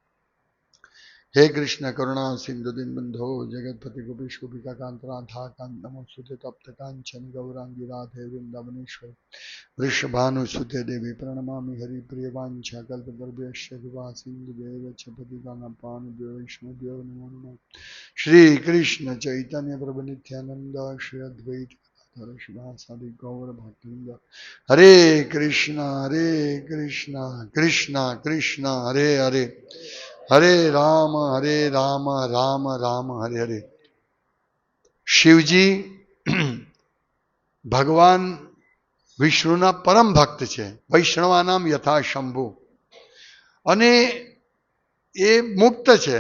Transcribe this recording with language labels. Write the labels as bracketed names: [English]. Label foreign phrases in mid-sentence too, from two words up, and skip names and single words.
[Sanskrit] हे कृष्ण करुणा सिंधु दीनबंधो जगतपति गोपेश गोपिका कांत राधा कांत नमोस्तुते तप्त कांचन गौरांगी राधे वृंदावनेश्वरी वृषभानुसुते देवी प्रणमामि हरिप्रिय वाञ्छा कल्पतरुभ्यश्च कृपा सिन्धुभ्येव च पतितानां वैष्णवेभ्यो नमो नमः। श्री कृष्ण चैतन्य प्रभु नित्यानंद श्री अद्वैत गौर भक्तिलिंग. हरे कृष्ण कृष्ण कृष्ण हरे हरे, हरे राम राम राम हरे हरे. [Gujarati] શિવજી ભગવાન વિષ્ણુના પરમ ભક્ત છે, [Sanskrit] वैष्णवानाम यथा शंभु, [Gujarati] અને એ મુક્ત છે.